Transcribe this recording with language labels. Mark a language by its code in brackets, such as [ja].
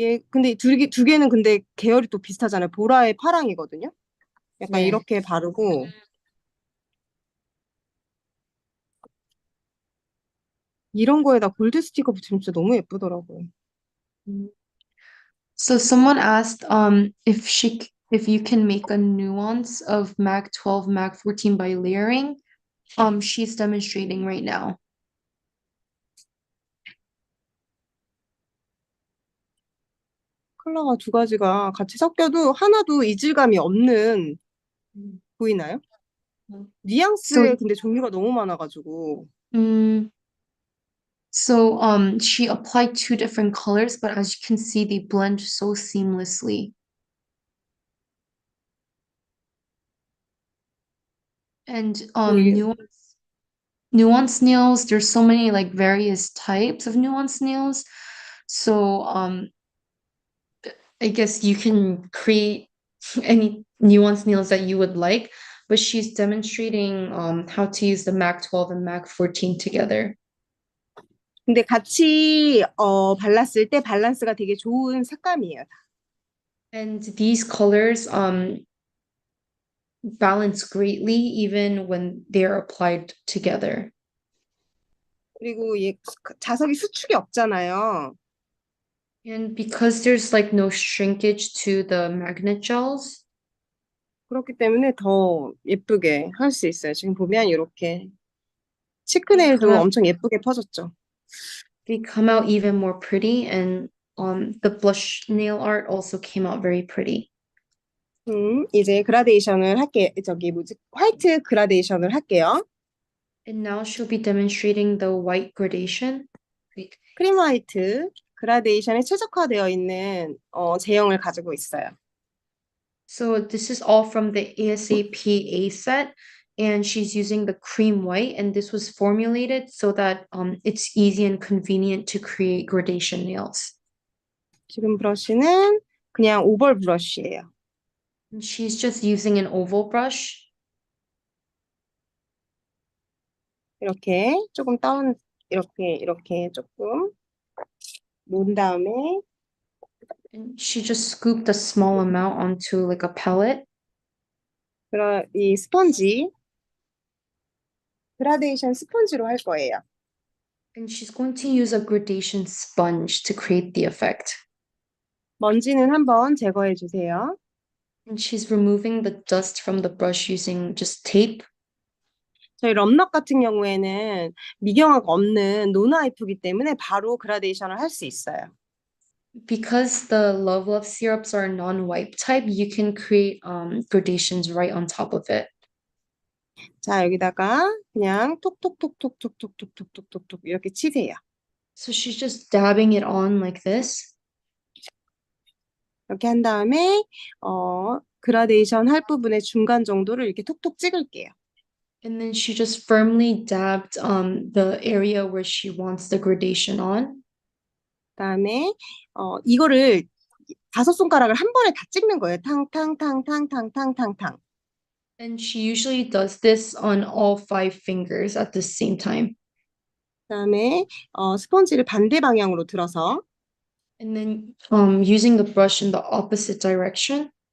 [ko] 근데 두 개는 근데 계열이 또 비슷하잖아요. 보라의 파랑이거든요. 약간 네. 이렇게 바르고 이런 거에다 골드 스티커 붙이면 진짜 너무 예쁘더라고요. [en] So someone asked if you can make a nuance of Mag 12, Mag 14 by layering. She's demonstrating right now. [ko] 컬러가 두 가지가 같이 섞여도 하나도 이질감이 없는 보이나요? 뉘앙스에 [en] So [ko] 근데 종류가 너무 많아가지고 음, [en] So she applied two different colors, but as you can see, they blend so seamlessly. And [ko] 네. [en] nuance nails, there's so many like various types of nuance nails. So I guess you can create any nuance nails that you would like, but she's demonstrating how to use the MAC 12 and MAC 14 together. [ko] 근데 같이 발랐을 때 밸런스가 되게 좋은 색감이에요. [en] And these colors balance greatly even when they're applied together. [ko] 그리고 얘 자석이 수축이 없잖아요. [en] And because there's like no shrinkage to the magnet gels, [ko] 그렇기 때문에 더 예쁘게 할 수 있어요. 지금 보면 이렇게 [en] they come [ko] 치크네일도 [en] out [ko] 엄청 예쁘게 퍼졌죠. [en] they come out even more pretty, and the blush nail art also came out very pretty. [ko] 이제 그라데이션을 할게. 저기 뭐지? 화이트 그라데이션을 할게요. [en] And now she'll be demonstrating the white gradation. [ko] 크림 화이트 그라데이션에 최적화되어 있는 제형을 가지고 있어요. [en] So this is all from the ASAP A set, and she's using the cream white, and this was formulated so that it's easy and convenient to create gradation nails. [ko] 지금 브러쉬는 그냥 오벌 브러쉬예요. [en] And she's just using an oval brush. [ko] 이렇게 조금 이렇게 조금 놓은 다음에 [en] And she just scooped a small amount onto like a pellet. [ko] 이 스펀지 그라데이션 스펀지로 할 거예요. [en] And she's going to use a gradation sponge to create the effect. [ko] 먼지는 한번 제거해 주세요. [en] And she's removing the dust from the brush using just tape. [ko] 저희 럼넛 같은 경우에는 미경화가 없는 노나이프기 때문에 바로 그라데이션을 할 수 있어요. [en] Because the Love Love syrups are non-wipe type, you can create gradations right on top of it. [ko] 자, 여기다가 그냥 톡톡톡톡톡톡톡톡톡톡 이렇게 치세요. [en] So she's just dabbing it on like this. [ko] 이렇게 한 다음에 그라데이션 할 부분의 중간 정도를 이렇게 톡톡 찍을게요. [en] And then she just firmly dabbed the area where she wants the gradation on. [ko] 그다음에 이거를 5손가락을 한 번에 다 찍는 거예요. 탕탕탕탕탕탕탕탕. [en] And she usually does this on all 5 fingers at the same time. [ko] 그다음에 스펀지를 반대 방향으로 들어서 [en] And then using the brush in the opposite direction.